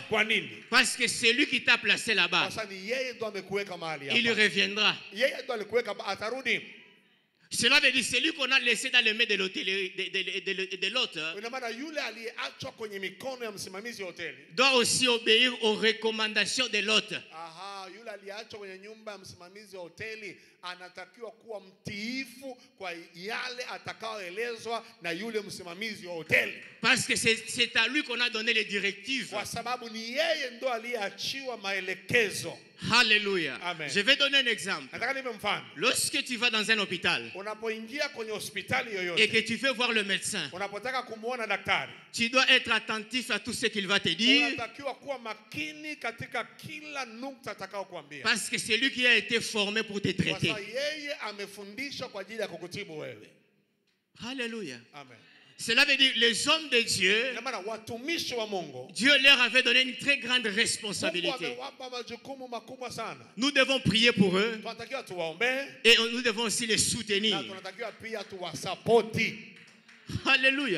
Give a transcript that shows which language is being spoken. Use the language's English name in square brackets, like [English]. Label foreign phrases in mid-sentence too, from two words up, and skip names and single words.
[French] Parce que c'est lui qui t'a placé là-bas. Il reviendra. Cela veut dire celui qu'on a laissé dans les mains de l'hôte doit aussi obéir aux recommandations de l'hôte. [Swahili] Yule aliachwa kwenye nyumba ya msimamizi wa hoteli anatakiwa kuwa mtiifu kwa yale atakaoelezwa na yule msimamizi wa hoteli. [French] Parce que c'est à lui qu'on a donné les directives. [Swahili] Kwa sababu ni yeye ndo aliyeachiwa maelekezo. [French] Alléluia. Amen. Je vais donner un exemple. [Swahili] Nataka nipe mfano. [French] Lorsque tu vas dans un hôpital [Swahili] unapoingia kwenye hospitali yoyote [French] et que tu veux voir le médecin, [Swahili] unapotaka kumuona daktari, [French] tu dois être attentif à tout ce qu'il va te dire. [Swahili] Unatakiwa kuwa makini katika kila nukta atakayokuambia. [French] Parce que c'est lui qui a été formé pour te traiter. [Swahili] Kwa sababu yeye amefundishwa kwa ajili ya kukutibu wewe. [French] Alléluia. Amen. Cela veut dire les hommes de Dieu, Dieu leur avait donné une très grande responsabilité. Nous devons prier pour eux et nous devons aussi les soutenir. Alléluia.